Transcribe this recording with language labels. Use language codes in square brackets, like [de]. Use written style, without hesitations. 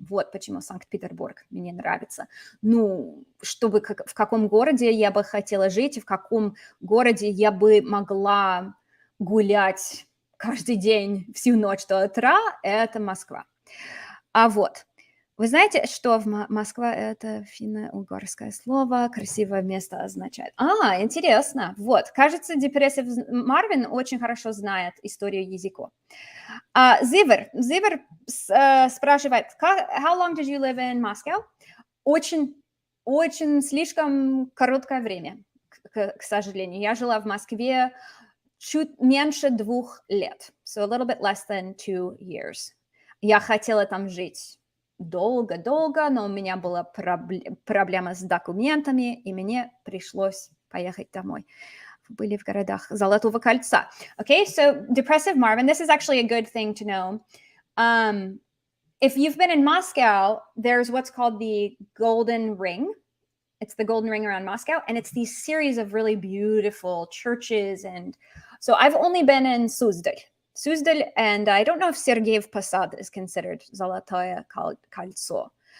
[ru] Вот почему Санкт-Петербург мне нравится. Ну, чтобы в каком городе я бы хотела жить, и в каком городе я бы могла гулять каждый день, всю ночь до утра, это Москва. А вот, вы знаете, что Москва – это финно-угорское слово, красивое место означает. Интересно. Вот, кажется, Depressive Marvin очень хорошо знает историю языка. Зивер спрашивает, [en] how long did you live in Moscow? [ru] Очень слишком короткое время, к сожалению. Я жила в Москве чуть меньше 2 лет. [en] So a little bit less than 2 years. [ru] Я хотела там жить долго-долго, но у меня была проблема с документами, и мне пришлось поехать домой. были в городах Золотого кольца. [en] Okay, so depressive Marvin, this is actually a good thing to know. If you've been in Moscow, there's what's called the Golden Ring. It's the Golden Ring around Moscow, and it's these series of really beautiful churches. And so I've only been in Suzdal, and I don't know if Sergeyev Posad is considered Zolotoye Kольцо.